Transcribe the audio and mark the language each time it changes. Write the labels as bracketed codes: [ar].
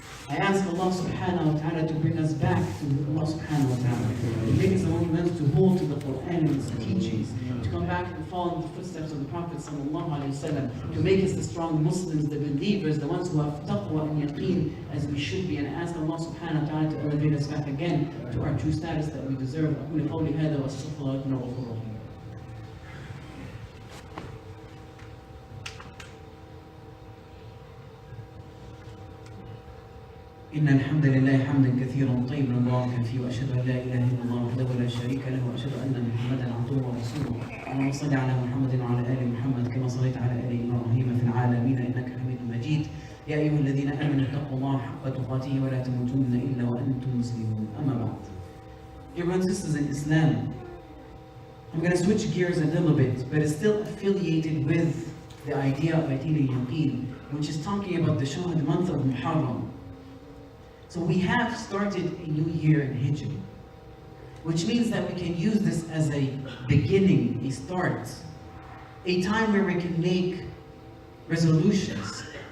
[en] I ask Allah subhanahu wa ta'ala to bring us back to Allah subhanahu wa ta'ala, to make us among those to hold to the Quran and its teachings, to come back and follow in the footsteps of the Prophet sallallahu alayhi wa sallam, to make us the strong Muslims, the believers, the ones who have taqwa and yaqeen as we should be, and ask Allah subhanahu wa ta'ala to elevate us back again to our true status that we deserve. [ar] أقول قولي هذا وأستغفر الله لكم وغفور رحيم. إن الحمد لله حمدا كثيرا طيبا مباركا فيه، وأشهد أن لا إله إلا الله وحده لا شريك له، وأشهد أن محمدا عبده ورسوله. اللهم صل على محمد وعلى آل محمد كما صليت على آل إبراهيم في العالمين إنك حميد مجيد. يا أيها الذين آمنوا اتقوا الله حق تقاته ولا تموتن إلا وأنتم مسلمون. أما بعد. [en] Dear brothers and sisters in Islam, I'm going to switch gears a little bit, but it's still affiliated with the idea of Ateen al-Yaqeen, which is talking about the Shahad month of Muharram. So we have started a new year in Hijri, which means that we can use this as a beginning, a start, a time where we can make resolutions.